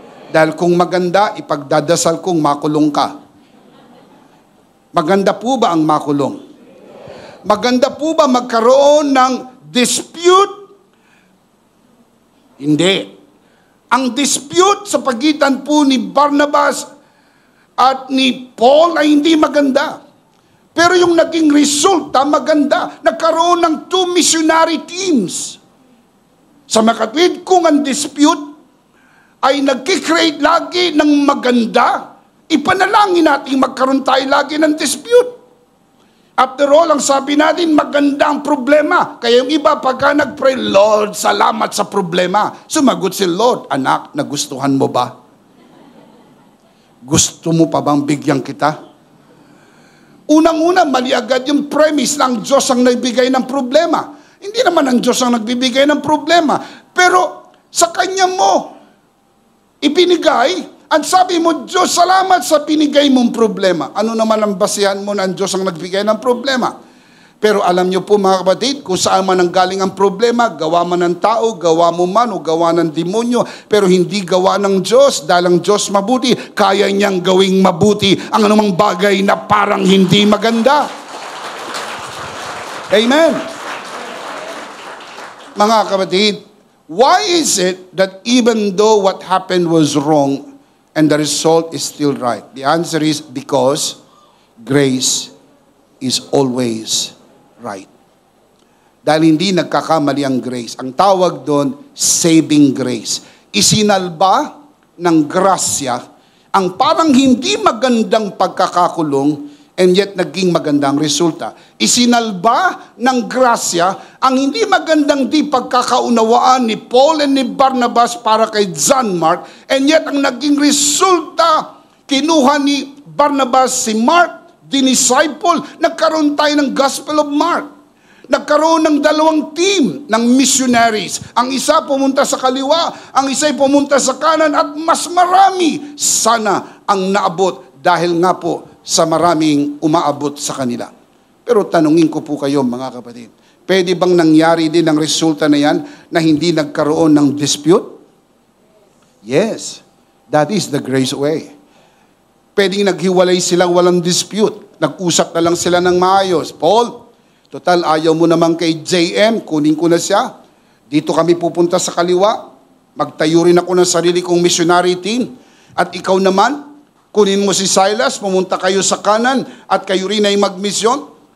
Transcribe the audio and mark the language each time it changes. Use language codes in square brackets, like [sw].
[tl] Dahil kung maganda, ipagdadasal kong makulong ka. Maganda po ba ang makulong? Maganda po ba magkaroon ng dispute? Hindi. Ang dispute sa pagitan po ni Barnabas at ni Paul ay hindi maganda. Pero yung naging resulta, maganda. Nagkaroon ng 2 missionary teams. Sa makatwid, kung ang dispute ay nagkikreate lagi ng maganda, ipanalangin natin magkaroon tayo lagi ng dispute. After all, ang sabi natin, maganda ang problema. Kaya yung iba, pagka nag-pray, Lord, salamat sa problema. Sumagot si Lord, anak, nagustuhan mo ba? Gusto mo pa bang bigyan kita? Unang-una, mali agad yung premise na ang Diyos ang nagbigay ng problema. Hindi naman ang Diyos ang nagbibigay ng problema. Pero sa Kanya mo ibinigay, at sabi mo, Diyos, salamat sa pinigay mong problema. Ano naman ang basihan mo na ang Diyos ang nagbigay ng problema? Pero alam niyo po mga kapatid, kung saan man ang galing ang problema, gawa man ng tao, gawa mo man o gawa ng demonyo, pero hindi gawa ng Diyos, dahil ang Diyos mabuti, kaya niyang gawing mabuti ang anumang bagay na parang hindi maganda. Amen. Mga kapatid, [en] why is it that even though what happened was wrong and the result is still right? The answer is because grace is always right. [tl] Dahil hindi nagkakamali ang grace. Ang tawag doon, saving grace. Isinalba ng grasya ang parang hindi magandang pagkakakulong [en] and yet [tl] naging magandang resulta. Isinalba ng grasya ang hindi magandang di pagkakaunawaan ni Paul and ni Barnabas para kay John Mark, [en] and yet [tl] ang naging resulta, kinuha ni Barnabas si Mark, dinisciple, nagkaroon tayo ng Gospel of Mark. Nagkaroon ng dalawang team ng missionaries. Ang isa pumunta sa kaliwa, ang isa pumunta sa kanan, at mas marami sana ang naabot dahil nga po sa maraming umaabot sa kanila. Pero tanungin ko po kayo mga kapatid, pwede bang nangyari din ang resulta na yan na hindi nagkaroon ng dispute? [en] Yes, that is the grace way. [tl] Pwedeng naghiwalay silang walang dispute. Nag-usap na lang sila ng maayos. Paul, total ayaw mo naman kay JM, kunin ko na siya. Dito kami pupunta sa kaliwa. Magtayo rin ako ng sarili kong missionary team. At ikaw naman, kunin mo si Silas, pumunta kayo sa kanan, at kayo rin ay magmisyon.